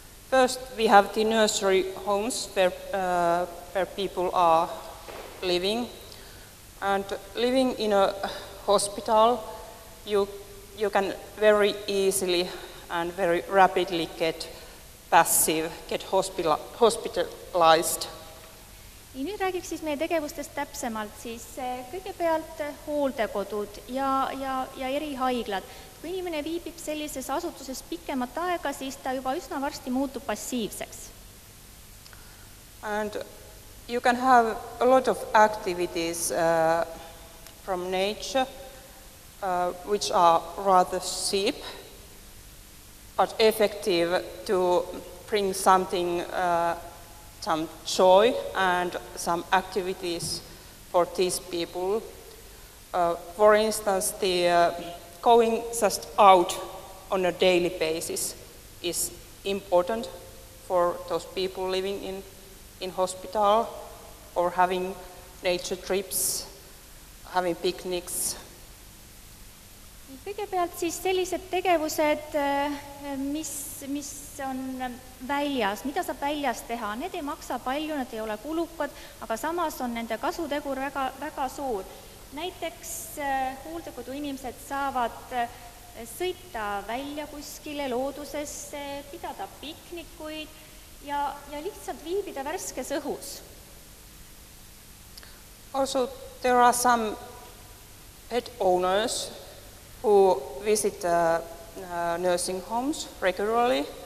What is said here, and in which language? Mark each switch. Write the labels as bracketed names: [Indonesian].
[English] First, we have the nursery homes where people are living. And living in a hospital, you can very easily and very rapidly get passive, get hospitalized. [Estonian] Ja nüüd räägiks siis meie tegevustest täpsemalt, siis kõigepealt hooldekodud ja erihaiglad. Kui inimene viibib sellises asutuses pikemat aega, siis ta juba üsna varsti muutub passiivseks. [English] And you can have a lot of activities from nature which are rather cheap but effective to bring something, some joy and some activities for these people. For instance, the going just out on a daily basis is important for those people living in hospital or having nature trips, having picnics. [Estonian] Kõigepealt siis sellised tegevused, mis on väljas, mida saab väljas teha, need ei maksa palju, need ei ole kulukad, aga samas on nende kasutegur väga suur. Näiteks hooldekodu inimesed saavad sõita välja kuskile loodusesse, pidada piknikuid ja lihtsalt viibida värskes õhus. [English] Also, there are some pet owners who visit nursing homes regularly.